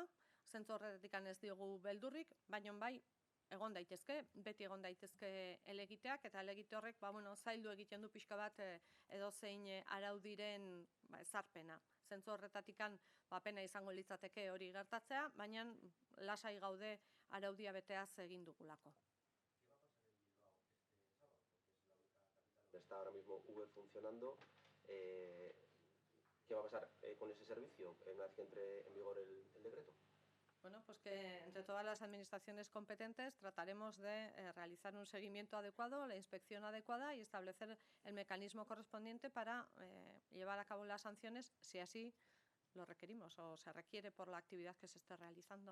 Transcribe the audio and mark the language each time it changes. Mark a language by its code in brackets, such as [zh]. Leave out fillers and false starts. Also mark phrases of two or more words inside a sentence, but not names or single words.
[eu] Zentzu horretatik ez diogu beldurrik, baina bai egon daitezke, beti egon daitezke helegiteak eta helegite horrek zaildu egiten du pixka bat edozein araudiren ezarpena. Zentzu horretatik pena izango litzateke hori gertatzea, baina lasai gaude araudia beteaz egin dugulako. [es] Está ahora mismo Uber funcionando. ¿Qué va a pasar con ese servicio una vez que entre en vigor el decreto? Bueno, pues que entre todas las administraciones competentes trataremos de realizar un seguimiento adecuado, la inspección adecuada y establecer el mecanismo correspondiente para llevar a cabo las sanciones si así lo requerimos o se requiere por la actividad que se esté realizando.